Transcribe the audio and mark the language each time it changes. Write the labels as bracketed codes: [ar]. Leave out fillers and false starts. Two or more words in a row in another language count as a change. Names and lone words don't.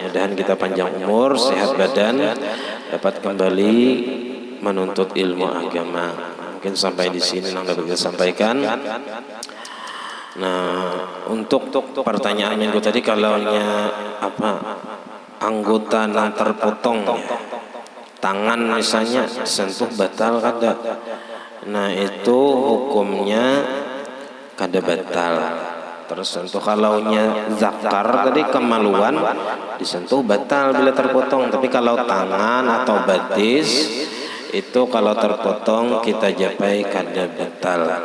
[id] Mudah-mudahan kita panjang umur, sehat badan, dapat kembali menuntut ilmu agama. Mungkin sampai di sini yang dapat kita sampaikan. [bjn] Nah, untuk pertanyaan minggu tadi, kalaunya anggota yang terpotong ya, tangan misalnya sentuh batal kada. Nah, itu hukumnya kada batal. Terus untuk kalaunya zakar tadi kemaluan disentuh batal bila terpotong. Tapi kalau tangan atau batis itu kalau terpotong kita japai kada batal.